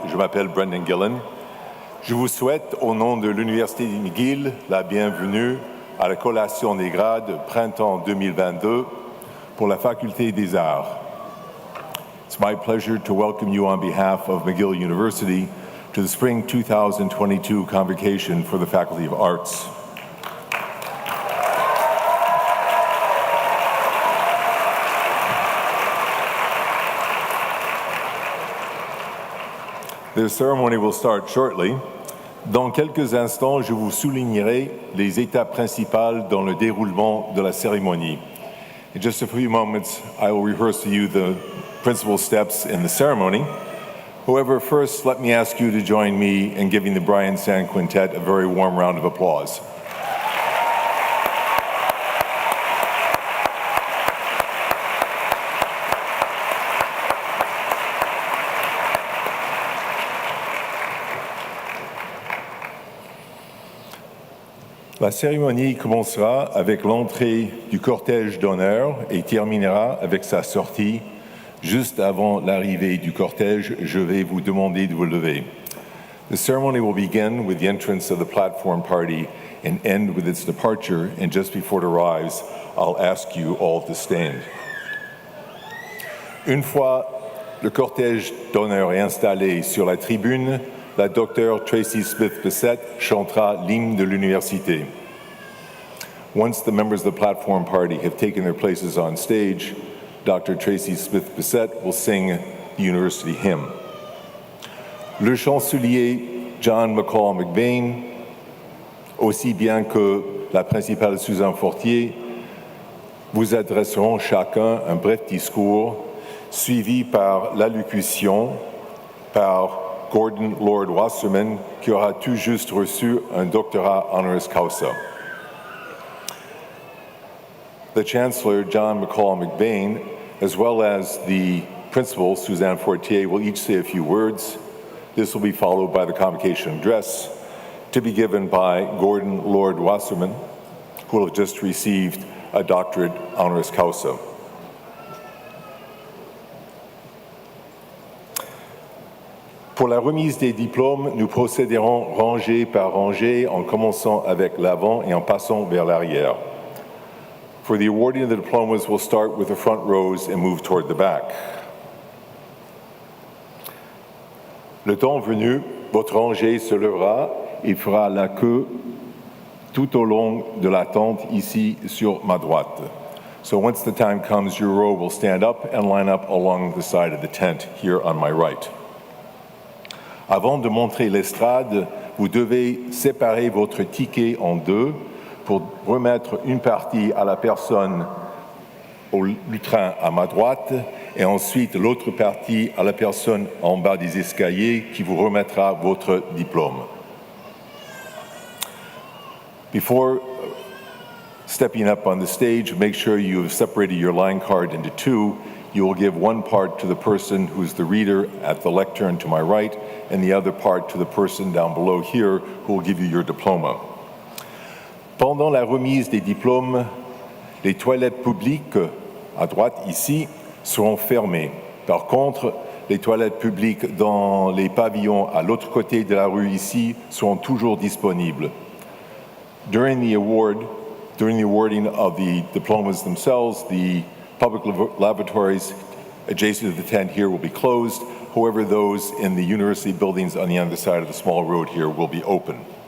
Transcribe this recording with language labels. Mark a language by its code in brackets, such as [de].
[fr] Je m'appelle Brendan Gillen. Je vous souhaite, au nom de l'Université McGill, la bienvenue à la collation des grades printemps 2022 pour la Faculté des Arts. [en] It's my pleasure to welcome you on behalf of McGill University to the Spring 2022 Convocation for the Faculty of Arts. The ceremony will start shortly. [fr] Dans quelques instants, je vous soulignerai les étapes principales dans le déroulement de la cérémonie. [en] In just a few moments, I will rehearse to you the principal steps in the ceremony. However, first, let me ask you to join me in giving the Brian Sand Quintet a very warm round of applause. [fr] La cérémonie commencera avec l'entrée du cortège d'honneur et terminera avec sa sortie. Juste avant l'arrivée du cortège, je vais vous demander de vous lever. [en] The ceremony will begin with the entrance of the platform party and end with its departure, and just before it arrives, I'll ask you all to stand. [fr] Une fois le cortège d'honneur est installé sur la tribune, la docteure Tracy Smith-Bissett chantera l'hymne de l'université. [en] Once the members of the platform party have taken their places on stage, Dr. Tracy Smith-Bissett will sing the university hymn. [fr] Le chancelier John McCall McBain, aussi bien que la principale Suzanne Fortier, vous adresseront chacun un bref discours suivi par l'allocution par Gordon Lord Wasserman, qui aura tout juste reçu un doctorat honoris causa. [en] The Chancellor, John McCall McBain, as well as the Principal, Suzanne Fortier, will each say a few words. This will be followed by the convocation address to be given by Gordon Lord Wasserman, who will have just received a doctorate honoris causa. [fr] Pour la remise des diplômes, nous procéderons rangée par rangée en commençant avec l'avant et en passant vers l'arrière. [en] For the awarding of the diplomas, we'll start with the front rows and move toward the back. [fr] Le temps venu, votre rangée se lèvera et fera la queue tout au long de la tente ici sur ma droite. [en] So once the time comes, your row will stand up and line up along the side of the tent here on my right. [fr] Avant de montrer l'estrade, vous devez séparer votre ticket en deux pour remettre une partie à la personne au lutrin à ma droite et ensuite l'autre partie à la personne en bas des escaliers qui vous remettra votre diplôme. [en] Before stepping up on the stage, make sure you have separated your line card into two. You will give one part to the person who's the reader at the lectern to my right, and the other part to the person down below here who will give you your diploma. [fr] Pendant la remise des diplômes, les toilettes publiques, à droite ici, seront fermées. Par contre, les toilettes publiques dans les pavillons à l'autre côté de la rue ici seront toujours disponibles. [en] During the awarding of the diplomas themselves, the public lavatories adjacent to the tent here will be closed. However, those in the university buildings on the other side of the small road here will be open.